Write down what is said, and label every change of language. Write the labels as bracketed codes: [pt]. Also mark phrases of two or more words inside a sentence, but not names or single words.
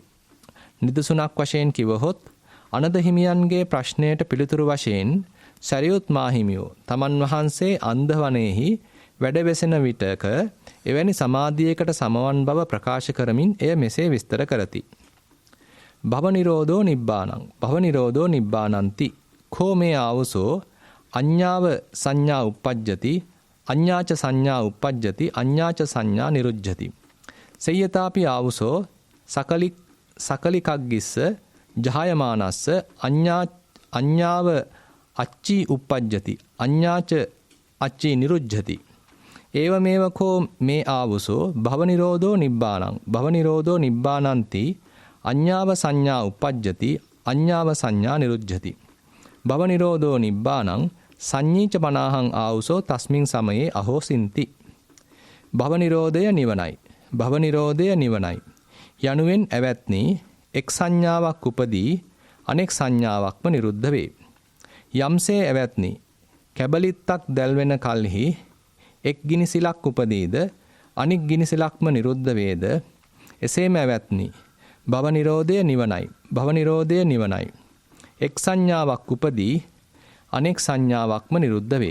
[si] නිදසුනක් වශයෙන් කිවහොත් අනද හිමියන්ගේ ප්‍රශ්නයට පිළිතුරු වශයෙන් සරියුත් මාහිමියෝ තමන් වහන්සේ අන්ධවනේහි වැඩවෙසෙන විටක එවැනි සමාධියකට සමවන් බව ප්‍රකාශ කරමින් එය මෙසේ විස්තර කරති. [pi] භව නිරෝධෝ නිබ්බානං භව නිරෝධෝ නිබ්බානಂತಿ කෝ මේ ආවසෝ අඤ්ඤාව සංඥා uppajjati අඤ්ඤාච සංඥා uppajjati අඤ්ඤාච සංඥා නිරුජ්ජති සේයතාපි ආවසෝ සකලිකග්ගිස්ස ජහයමානස්ස අඤ්ඤාව අච්චි uppajjati අඤ්ඤාච අච්චි නිරුජ්ජති ඒවමේව කෝ මේ ආවසෝ භව නිරෝධෝ නිබ්බානං භව නිරෝධෝ නිබ්බානಂತಿ අඤ්ඤාව සංඥා uppajjati අඤ්ඤාව සංඥා නිරුජ්ජති භව නිරෝධෝ නිබ්බානං සංඤීච පනාහං ආවසෝ තස්මින් සමයේ අහෝසින්ති [si] භව නිරෝධය නිවනයි භව නිරෝධය නිවනයි යනුවෙන් ඇවැත්නි එක් සංඥාවක් උපදී අනෙක් සංඥාවක්ම නිරුද්ධ වේ. යම්සේ ඇවැත්නි කැබලිත්තක් දැල්වෙන කල්හි එක් ගිනිසිලක් උපදීද අනෙක් ගිනිසිලක්ම නිරුද්ධ වේද එසේම ඇවැත්නි භව නිරෝධය නිවනයි භව නිරෝධය නිවනයි එක් සංඥාවක් උපදී අනෙක් සංඥාවක්ම නිරුද්ධ වේ.